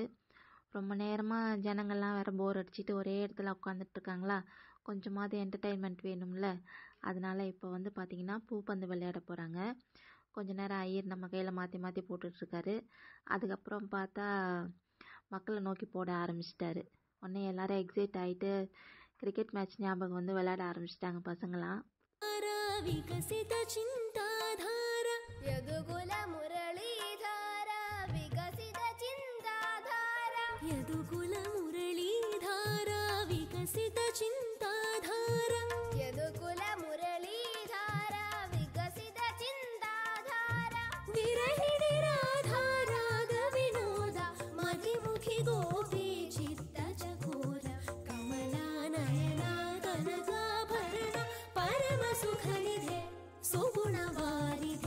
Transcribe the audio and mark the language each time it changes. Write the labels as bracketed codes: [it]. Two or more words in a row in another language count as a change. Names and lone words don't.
[ta] ரொம்ப நேரமாக ஜனங்கள்லாம் வேறு போர் அடிச்சுட்டு ஒரே இடத்துல உட்காந்துட்ருக்காங்களா, கொஞ்சமாவது என்டர்டெயின்மெண்ட் வேணும்ல, அதனால் இப்போ வந்து பார்த்திங்கன்னா பூப்பந்து விளையாட போகிறாங்க. கொஞ்ச நேரம் ஐயர் நம்ம கையில் மாற்றி மாற்றி போட்டுட்ருக்காரு. அதுக்கப்புறம் பார்த்தா மக்களை நோக்கி போட ஆரம்பிச்சிட்டாரு. உடனே எல்லாரும் எக்ஸைட் ஆகிட்டு [en] cricket match [ta] ஞாபகம் வந்து விளையாட ஆரம்பிச்சிட்டாங்க பசங்களாம். [sa] विकसित चिंताधारा यदुकुल मुरलीधारा विकसित चिंताधारा यदुकुल मुरलीधारा विकसित चिंताधारा यदुकुल मुरलीधारा विकसित चिंताधारा विरहिणी राधा राग विनोदा मधिमुखी गोपी चित्त चकोर कमला नयना कनकाभरण परम सुखनिधे सुगुणवारिधे.